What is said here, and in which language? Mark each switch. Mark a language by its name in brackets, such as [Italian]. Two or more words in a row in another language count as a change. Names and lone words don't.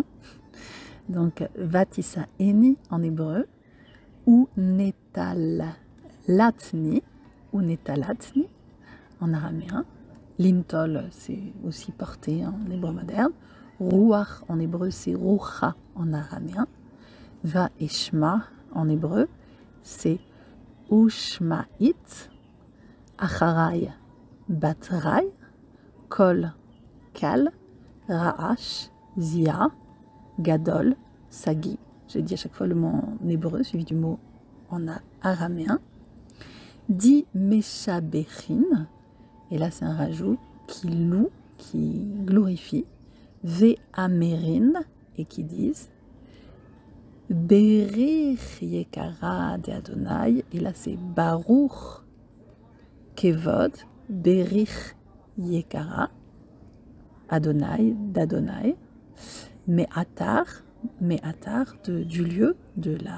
[French] Donc, Vatisaeni en hébreu, ou Netalatni, en araméen. Limtol, c'est aussi porté en hébreu moderne. Ruach en hébreu, c'est Rucha en araméen. Va et Shma en hébreu, c'est Ushma'it. [Hebrew] אחריי בתראי קול קל. רעש זיע גדול סגיא. [French] J'ai dit à chaque fois le mot en hébreu, suivi du mot en araméen. [Aramaic] די משבחין, [French] et là c'est un rajout, qui loue, qui glorifie. Ve'amerin, et qui disent. [Aramaic] בריך יקרא דה, [French] et là c'est [Hebrew] ברוך כבוד, [Aramaic] בריך יקרא ה, [French] d'Adonai, Me'atar, du lieu, de la...